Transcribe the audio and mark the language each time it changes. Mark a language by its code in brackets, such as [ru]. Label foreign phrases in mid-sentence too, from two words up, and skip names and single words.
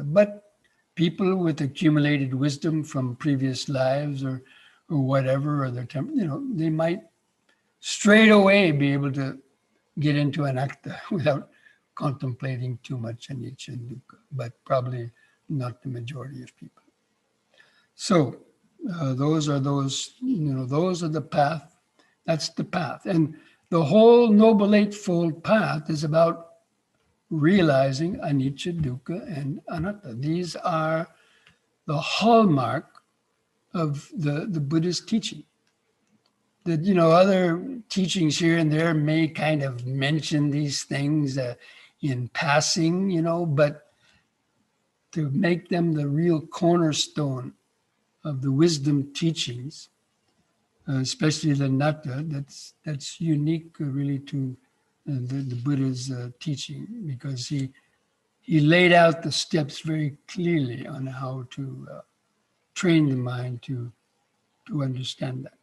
[en] But people with accumulated wisdom from previous lives or whatever, or their they might straight away be able to get into anatta without contemplating too much anicca and dukkha, but probably not the majority of people. So those are the path. That's the path. And the whole Noble Eightfold Path is about realizing [pi] anicca, dukkha, [en] and anatta. These are the hallmark of the Buddhist teaching. That, other teachings here and there may kind of mention these things in passing, but to make them the real cornerstone of the wisdom teachings, especially the Anatta, that's unique really to the Buddha's teaching, because he laid out the steps very clearly on how to train the mind to understand that.